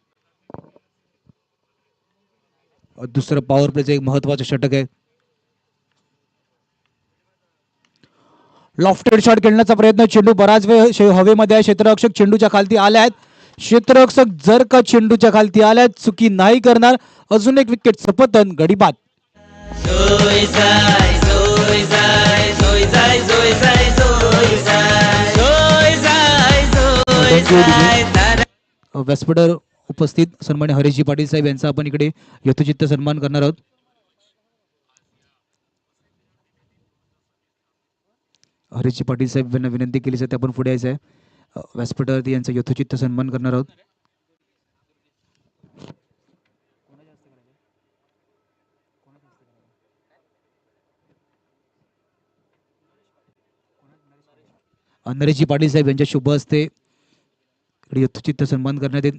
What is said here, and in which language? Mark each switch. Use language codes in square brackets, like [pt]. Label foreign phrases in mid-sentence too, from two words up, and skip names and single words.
[mr] दुसरं पॉवर प्लेचं एक महत्वाचं षटक आहे. [en] lofted shot [mr] खेळण्याचा प्रयत्न, चेंडू बराच वेळ हवेमध्ये आहे, क्षेत्ररक्षक चेंडूच्या खालती आले आहेत. क्षेत्ररक्षक जर का चेंडूच्या खालती आल्या चुकी नाही करणार. अजून एक विकेट, सपतन गडी बाद. जोय जाय जोय जाय जोय जाय जोय जाय जोय जाय जोय जाय जोय जाय तारा. व्यासपीठावर उपस्थित सन्मान्य हरीशजी पाटील साहेब यांचा आपण इकडे यथोचित्त सन्मान करणार आहोत. हरीशजी पाटील साहेब यांना विनंती केली जाते आपण पुढे यायचं आहे. व्यासपीठावरती यांचा यथोचित्त सन्मान करणार आहोत. नरेशजी पाटील साहेब यांच्या शुभ हस्ते यथोचित्त सन्मान करण्यात येईल.